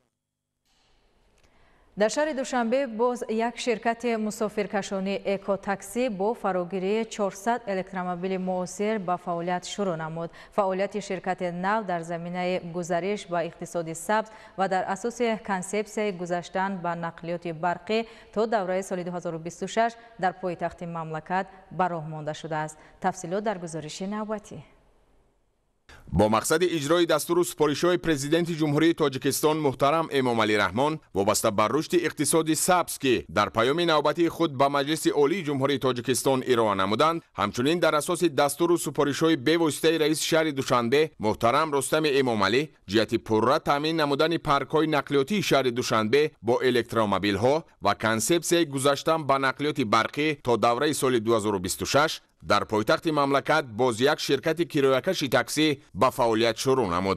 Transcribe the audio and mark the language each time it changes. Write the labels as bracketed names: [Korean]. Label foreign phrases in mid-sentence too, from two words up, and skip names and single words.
[Tajik] дар шаҳри душанбе боз як ширкати мусофиркашонӣ экотакси бо фарогирии 400 электромобили муосир ба фаъолият шурӯъ намуд. фаъолияти ширкати нав дар заминаи гузариш ба иқтисоди сабз ва дар асоси консепсияи гузаштан ба нақлиёти барқӣ то давраи соли 2026 дар пойтахти мамлакат ба роҳ монда шудааст. тафсилот дар гузориши навбатӣ. бо мақсади иҷрои дастуру супоришҳои Президенти Ҷумҳурии Тоҷикистон муҳтарам Эмомалӣ Раҳмон вобаста ба рушди иқтисоди сабз ки дар паёми навбатии худ ба Маҷлиси Олии Ҷумҳурии Тоҷикистон ироа намуданд, ҳамчунин дар асоси дастур ва супоришҳои бевоситаи раиси шаҳри Душанбе муҳтарам Рустам Эмомалӣ ҷиҳати пурра таъмин намудани паркҳои нақлиёти шаҳри Душанбе бо электромобилҳо ва консепсияи гузаштан ба нақлиёти барқӣ то давраи соли 2026 дар пойтахти мамлакат боз як ширкати кирокаши таксӣ ба фаъолият шурӯъ намуд.